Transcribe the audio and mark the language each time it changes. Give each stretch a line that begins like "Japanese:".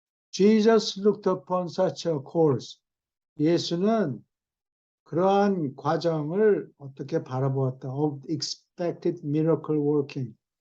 English: Jesus looked upon such a course.
Korean: 예수는 그러한 과정을 어떻게 바라보았다.
English: Of expected miracle working.